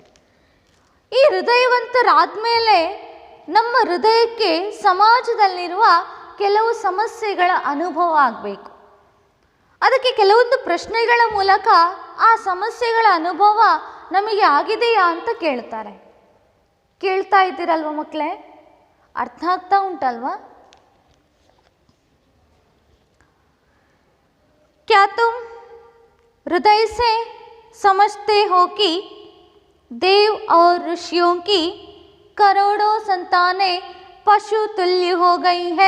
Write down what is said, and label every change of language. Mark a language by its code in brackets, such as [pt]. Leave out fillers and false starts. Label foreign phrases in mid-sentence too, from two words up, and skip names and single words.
[kn] ಈ ಹೃದಯವಂತರಾದಮೇಲೆ ನಮ್ಮ ಹೃದಯಕ್ಕೆ ಸಮಾಜದಲ್ಲಿರುವ ಕೆಲವು ಸಮಸ್ಯೆಗಳ ಅನುಭವ ಆಗಬೇಕು. ಅದಕ್ಕೆ ಕೆಲವೊಂದು ಪ್ರಶ್ನೆಗಳ ಮೂಲಕ ಆ ಸಮಸ್ಯೆಗಳ ಅನುಭವ ನಮಗೆ ಆಗಿದೆಯಾ ಅಂತ ಕೇಳ್ತಾರೆ. ಕೇಳ್ತಾ ಇದ್ದೀರಲ್ವ ಮಕ್ಕಳೇ? ಅರ್ಥ ಆಗ್ತಾ ಉಂಟಲ್ವಾ? [hi] क्या तुम हृदय से समझते हो कि देव और ऋषियों की करोड़ों संतानें पशु तुल्य हो गई हैं?